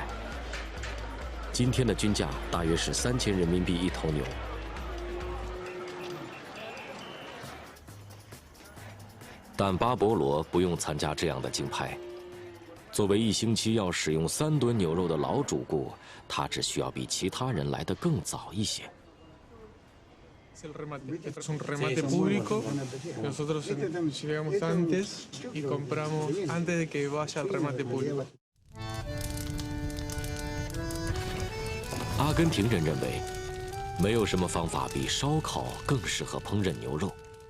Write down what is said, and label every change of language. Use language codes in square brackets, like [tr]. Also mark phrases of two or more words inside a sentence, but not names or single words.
[zh] 今天的均价大约是3000人民币一头牛。但巴博罗不用参加这样的竞拍。作为1星期要使用3吨牛肉的老主顾，他只需要比其他人来得更早一些。 [es] Es un remate público. Nosotros llegamos antes y compramos antes de que vaya al remate público. [zh] 阿根廷人认为，没有什么方法比烧烤更适合烹饪牛肉。